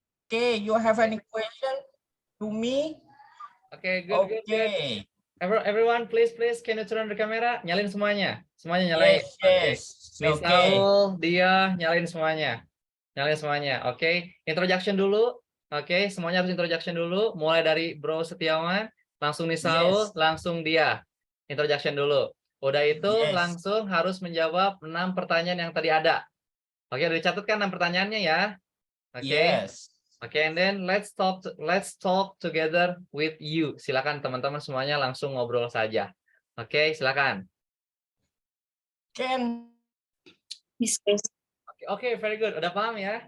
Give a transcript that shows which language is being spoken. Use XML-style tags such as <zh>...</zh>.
<en>Okay, you have any question to me? Okay, good. Okay. Everyone, please, can you turn on the camera?</en> <id>Nyalin semuanya. Semuanya nyalain.</id> <en>Yes. Okay. Okay.</en> <id>Misaul, dia nyalain semuanya. Oke. Introduction dulu. Oke, semuanya harus introduction dulu. Mulai dari Bro Setiawan, langsung Nisaul, langsung dia. Introduction dulu. Udah itu langsung harus menjawab 6 pertanyaan yang tadi ada. Oke, udah dicatatkan 6 pertanyaannya ya. Oke.</id> <en>Yes. Oke, and then let's talk together with you.</en> <id>Silakan teman-teman semuanya langsung ngobrol saja. Oke, silakan.</id> <en>Can. Miss</en> <id>Oke, very good. Udah paham ya?</id>